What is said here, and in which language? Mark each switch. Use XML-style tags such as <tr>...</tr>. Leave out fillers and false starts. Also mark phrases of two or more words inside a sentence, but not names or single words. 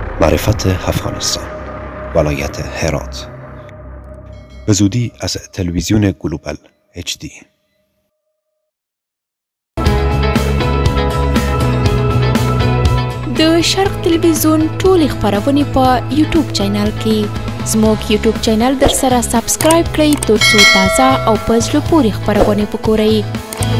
<fa>معرفت افغانستان، ولایت هرات. به زودی از تلویزیون گلوبال HD.</fa> <ps>د شرق تلویزیون ټول خبرونه په یوټیوب چینل کې زموږ یوټیوب چینل در سره سبسکرایب کړئ ترڅو تازه او په زړه پورې خبرونه وګورئ.</ps>